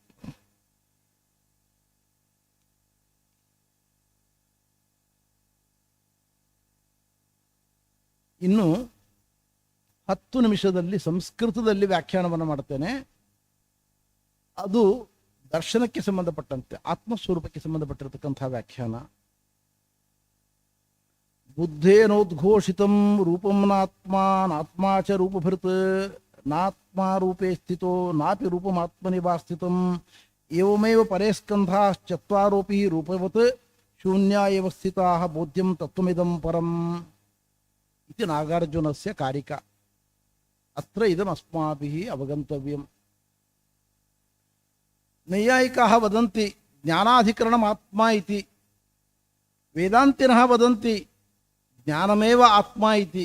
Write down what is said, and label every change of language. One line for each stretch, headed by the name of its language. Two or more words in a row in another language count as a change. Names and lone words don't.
Kannada: ಇನ್ನು 10 ನಿಮಿಷದಲ್ಲಿ ಸಂಸ್ಕೃತದಲ್ಲಿ ವ್ಯಾಖ್ಯಾನವನ್ನು ಮಾಡ್ತೇನೆ. ಅದು ದರ್ಶನಕ್ಕೆ ಸಂಬಂಧಪಟ್ಟಂತೆ, ಆತ್ಮಸ್ವರೂಪಕ್ಕೆ ಸಂಬಂಧಪಟ್ಟಿರತಕ್ಕಂಥ ವ್ಯಾಖ್ಯಾನ.
Sanskrit: ಬುದ್ಧೇನೋದ್ಘೋಷಿತಂ ರೂಪಂ ನಾತ್ಮಾ ಚ ರೂಪಭೃತ್ ನಾತ್ಮಾ ರೂಪೇ ಸ್ಥಿತೋ ನಾಪಿ ರೂಪಮಾತ್ಮನಿ ವಾ ಸ್ಥಿತಂ ಏವಮೇವ ಪರೇ ಸ್ಕಂಧಾಶ್ಚತ್ವಾರೋಪಿ ರೂಪವತ್ ಶೂನ್ಯ ಏವ ಸ್ಥಿತಾಃ ಬೋಧ್ಯಂ ತತ್ವಮಿದಂ ಪರಂ ಇತಿ ನಾಗಾರ್ಜುನಸ್ಯ ಕಾರಿಕ. ಅತ್ರ ಇದಂ ಅಸ್ಮಾಭಿಃ ಅವಗಂತವ್ಯಂ. ನೈಯಾಯಿಕಾಃ ವದಂತಿ ಜ್ಞಾನಾಧಿಕರಣಂ ಆತ್ಮ ಇತಿ, ವೇದಾಂತಿನಃ ವದಂತಿ ಜ್ಞಾನಮೇವ ಆತ್ಮ ಇತಿ.